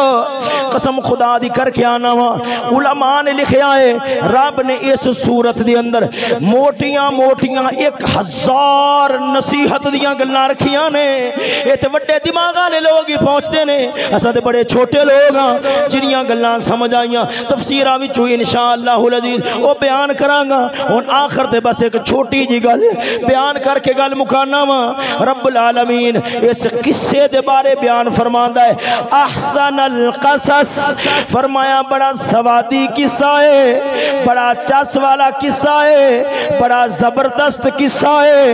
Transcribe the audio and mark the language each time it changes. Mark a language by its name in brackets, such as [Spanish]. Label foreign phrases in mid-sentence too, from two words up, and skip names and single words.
[Punjabi] قسم خدا دی کر کے آنا وا, علماء نے لکھیا ہے رب نے اس صورت دے اندر موٹیاں موٹیاں 1000 نصیحت دیاں گلاں رکھیاں نے. اے تے وڈے دماغ والے لوگ ہی پہنچدے نے, اساں تے بڑے چھوٹے لوگ ہاں جنیاں گلاں سمجھ آئیاں تفسیراں وچوں [Arabic] انشاءاللہ العزیز [Punjabi] او بیان کراں گا. ہن آخر تے بس ایک چھوٹی جی گل بیان کر کے گل مکانا وا. [Arabic] رب العالمین [Punjabi] اس قصے دے بارے بیان فرماندا ہے [Arabic] احسن القصص, [Punjabi] فرمایا بڑا سوادی قصہ ہے, بڑا چس والا قصہ ہے, بڑا زبردست قصہ ہے.